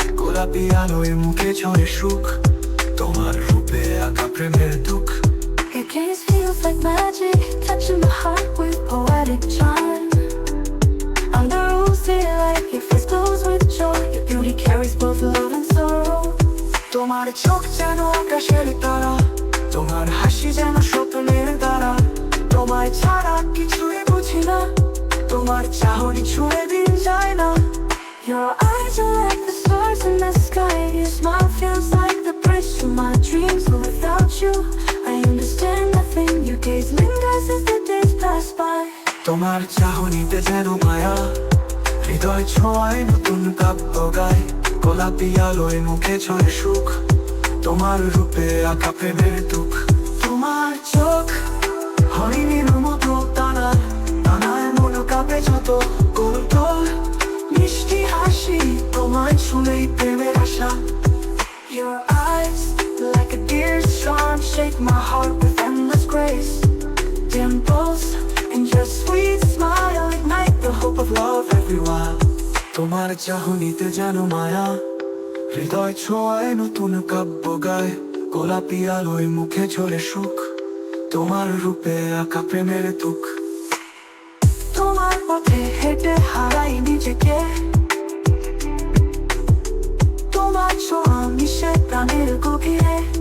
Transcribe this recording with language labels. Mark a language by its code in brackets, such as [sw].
[bn] গোলাপি আলোয় মুখে ঝরে সুখ, তোমার রূপে আঁকা প্রেমের দুঃখ। [en] Your gaze feels like magic, touching my heart with poetic charm. Under rosy light, your face glows with joy. Your beauty carries both love and sorrow. [bn] তোমার চোখ যেন আকাশের তারা, তোমার হাসি যেন স্বপ্নের দ্বারা। তোমায় ছাড়া কিছুই বুঝি না, তোমার চাহনি ছুঁয়ে দিন যায় না। [en] Your eyes are like the stars in the sky. Your smile feels like the bridge to my dreams. But without you, I understand nothing. Your gaze lingers as the days pass by. [bn] তোমার চাহনিতে যেন মায়া, হৃদয় ছোঁয়ায় নতুন কাব্য গায়। গোলাপি আলোয় মুখে ঝরে সুখ, তোমার রূপে আঁকা প্রেমের দুঃখ। তোমার চোখ হরিণীর মতো টানা, টানায় মন কাঁপে যত। গোলটোল মিষ্টি হাসি, তোমায় ছুঁলেই প্রেমের আশা। [en] Your eyes, like a deer's charm, shake my heart with endless grace. Dimples in your sweet smile ignite the hope of love everywhere. [bn] তোমার চাহনিতে যেন মায়া, হৃদয় ছোঁয়ায় নতুন কাব্য গায়। গোলাপি আলোয় মুখে ঝরে সুখ, তোমার রূপে আঁকা প্রেমের দুঃখ। তোমার পথে হেঁটে হারাই নিজেকে, তোমার ছোঁয়া মিশে প্রাণের গভীরে।